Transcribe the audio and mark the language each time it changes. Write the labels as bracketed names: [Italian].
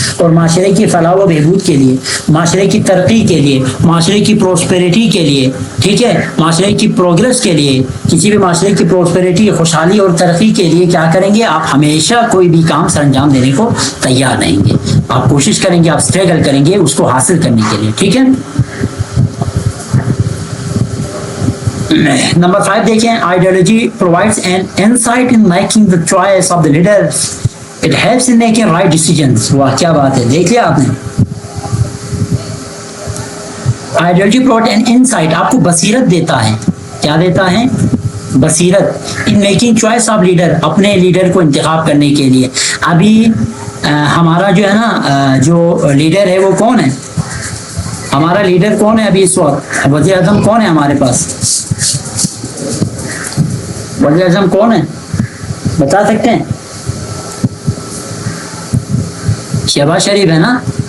[Urdu] اور معاشرے کی فلاح و بہبود کے لیے، معاشرے کی ترقی کے لیے، معاشرے کی پروسپیرٹی کے لیے، ٹھیک ہے، معاشرے کی پروگرس کے لیے، کسی بھی معاشرے کی پروسپیرٹی، خوشحالی اور ترقی کے لیے کیا کریں گے؟ آپ ہمیشہ کوئی بھی کام سر انجام دینے کو تیار رہیں گے. آپ کوشش کریں گے، آپ اسٹرگل کریں گے اس کو حاصل کرنے کے لیے، ٹھیک ہے. نمبر 5 دیکھیں، [English] Ideology provides an insight in making the choice of the leaders. It helps in making right decisions. [Urdu] واہ کیا بات ہے، دیکھ لیا آپ نے. آئیڈیالوجی [English] provide an insight، [Urdu] آپ کو بصیرت دیتا ہے. کیا دیتا ہے؟ بصیرت. [English] in making choice of leader، [Urdu] اپنے لیڈر کو انتخاب کرنے کے لیے. ابھی ہمارا جو ہے نا جو لیڈر ہے وہ کون ہے؟ ہمارا لیڈر کون ہے ابھی اس وقت؟ وزیر اعظم کون ہے ہمارے پاس؟ وزیر اعظم کون ہے بتا سکتے ہیں؟ شہباز شریف ہے نا.